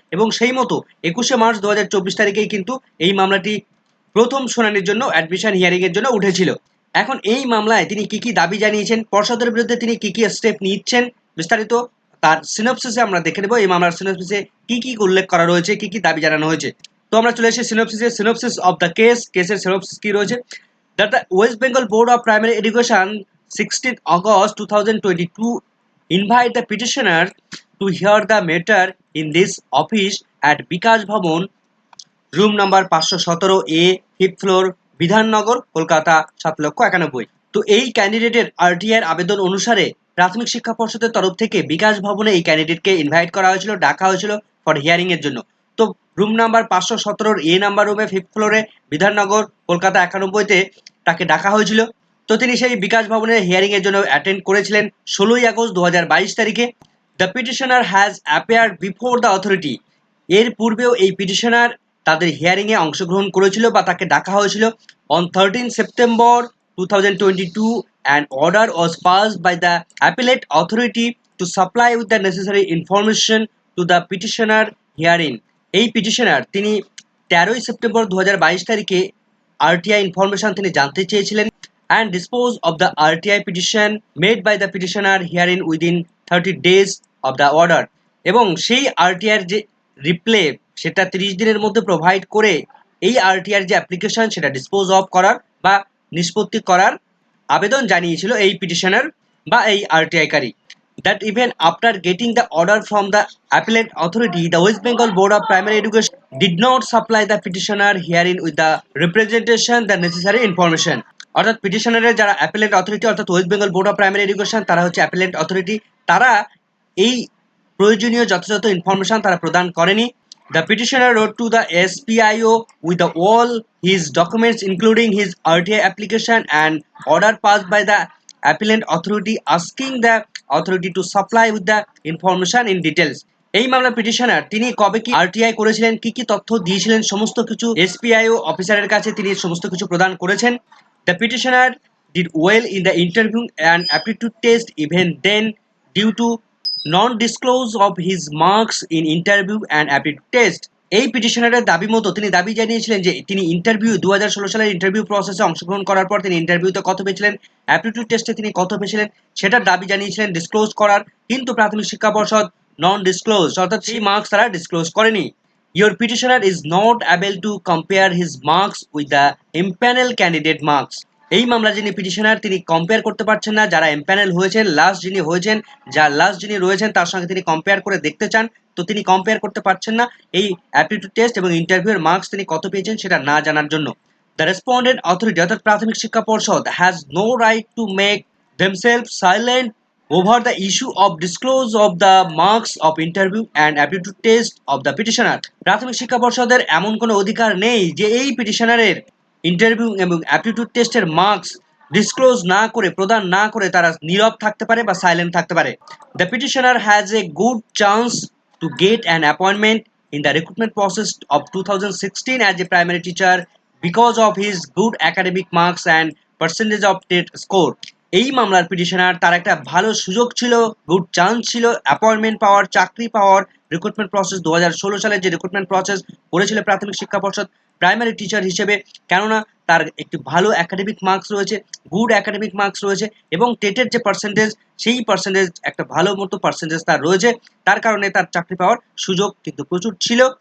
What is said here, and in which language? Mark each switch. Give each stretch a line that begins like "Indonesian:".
Bangla: এবং সেই মতো 21শে মার্চ 2024 তারিখেই কিন্তু এই মামলাটি প্রথম শুনানির জন্য অ্যাডমিশন হিয়ারিং এর জন্য উঠেছিল। এখন এই মামলায় তিনি কি কি দাবি জানিয়েছেন, পর্ষদের বিরুদ্ধে তিনি কি কি স্টেপ নিচ্ছেন, বিস্তারিত তার সিনপসিসে আমরা দেখে নেব। এই মামলার সিনপসিসে কি কি উল্লেখ করা রয়েছে, কি কি দাবি জানানো হয়েছে। তো আমরা চলে এসেছি সিনপসিস অফ দ্য কেসের সিনপসিস কি রয়েছে।
English: That the West Bengal board of primary education 16 August 2022 invite the petitioner to hear the matter in this office at Bikash Bhavan, room number 517A, 5th floor, Bidhannagar, Kolkata 7,91,000।
Bangla: তো এই ক্যান্ডিডেটের আরটিআই আবেদন অনুসারে প্রাথমিক শিক্ষা পর্ষদের তরফ থেকে বিকাশ ভবনে এই ক্যান্ডিডেটকে ইনভাইট করা হয়েছিল, ডাকা হয়েছিল ফর হিয়ারিং এর জন্য। তো রুম নাম্বার 517 A নাম্বার রুমে 5th ফ্লোরে, বিধাননগর, কলকাতা 91তে তাকে ডাকা হয়েছিল। তো তিনি সেই বিকাশ ভবনের হিয়ারিং এর জন্য অ্যাটেন্ড করেছিলেন 16ই আগস্ট 2022 তারিখে।
English: The petitioner has appeared before the authority.
Bangla: এর পূর্বেও এই পিটিশনার তাদের হিয়ারিং এ অংশগ্রহণ করেছিল বা তাকে ডাকা হয়েছিল।
English: On 13 September 2022 an order was passed by the appellate authority to supply with the necessary information to the petitioner herein.
Bangla: এই পিটিশনার তিনি 13ই সেপ্টেম্বর 2022 তারিখে আরটিআই ইনফরমেশন তিনি জানতে চেয়েছিলেন,
English: and dispose of the RTI petition made by the petitioner herein within 30 days of the order.
Bangla: এবং সেই RTI এর যে রিপ্লে সেটা 30 দিনের মধ্যে প্রোভাইড করে এই আরটিআর যে অ্যাপ্লিকেশন সেটা ডিসপোজ অফ করার বা নিষ্পত্তি করার আবেদন জানিয়েছিল এই পিটিশনার বা এই RTI curry.
English: that even after getting the order from the appellate authority, the West Bengal Board of Primary Education did not supply the petitioner herein with the representation the necessary information.
Bangla: অর্থাৎ পিটিশনারের যারা appellate authority অর্থাৎ West Bengal board of primary education তারা হচ্ছে appellate authority, তারা এই প্রয়োজনীয় যথাযথ information তারা প্রদান করেনি।
English: The petitioner wrote to the SPIO with all his documents including his RTA application and order passed by the appellant authority asking the authority to supply with the information in details.
Bangla: এই মামলার petitioner তিনি কবে কি RTI করেছিলেন, কি কি তথ্য দিয়েছিলেন, সমস্ত কিছু এসপিআইও অফিসারের কাছে তিনি সমস্ত কিছু প্রদান করেছেন।
English: The petitioner did well in the interview and aptitude test even then due to non-disclose of his marks in interview and aptitude test.
Bangla: এই পিটিশনারের দাবি মতো তিনি দাবি জানিয়েছিলেন যে তিনি ইন্টারভিউ 2016 সালের ইন্টারভিউ প্রসেসে অংশগ্রহণ করার পর তিনি ইন্টারভিউতে কত পেয়েছিলেন, অ্যাপটিটিউড টেস্টে তিনি কত পেয়েছিলেন সেটার দাবি জানিয়েছিলেন ডিসক্লোজ করার, কিন্তু প্রাথমিক শিক্ষা পর্ষদ নন ডিসক্লোজ অর্থাৎ সেই মার্কস তারা ডিসক্লোজ করেনি।
English: Your petitioner is not able to compare his marks with the impanel candidate marks.
Bangla: এই মামলা যিনি পিটিশনার তিনি কম্পেয়ার করতে পারছেন না, যারা এমপ্যানেল হয়েছেন লাস্ট যিনি রয়েছেন তার সঙ্গে তিনি কম্পেয়ার করে দেখতে চান, তো তিনি কম্পেয়ার করতে পারছেন না এই অ্যাপটিটিউড টেস্ট এবং ইন্টারভিউয়ের মার্কস তিনি কত পেয়েছেন সেটা না জানার জন্য।
English: the respondent authority
Bangla: অর্থাৎ প্রাথমিক শিক্ষা পর্ষদ
English: Has no right to make themselves silent over the issue of disclose of the marks of interview and aptitude test of the petitioner.
Bangla: প্রাথমিক শিক্ষা পর্ষদের এমন কোনো অধিকার নেই যে এই পিটিশনারের ইন্টারভিউ এবং অ্যাপটিটিউড টেস্টের মার্কস ডিসক্লোজ না করে প্রদান না করে তারা নীরব থাকতে পারে বা সাইলেন্ট থাকতে পারে।
English: The petitioner has a good chance to get an appointment in the recruitment process of 2016 as a primary teacher because of his good academic marks and percentage of TET score.
Bangla: এই মামলার petitioner তার একটা ভালো সুযোগ ছিল, good chance ছিল appointment পাওয়ার, চাকরি পাওয়ার। Recruitment process 2016 সালে যে রিক্রুটমেন্ট প্রসেস করেছিল প্রাথমিক শিক্ষা পর্ষদ প্রাইমারি টিচার হিসেবে, কেননা তার একটি ভালো একাডেমিক মার্কস রয়েছে, গুড একাডেমিক মার্কস রয়েছে এবং টেটের যে পার্সেন্টেজ সেই পার্সেন্টেজ একটা ভালো মতো পার্সেন্টেজ তার রয়েছে, তার কারণে তার চাকরি পাওয়ার সুযোগ কিন্তু প্রচুর ছিল।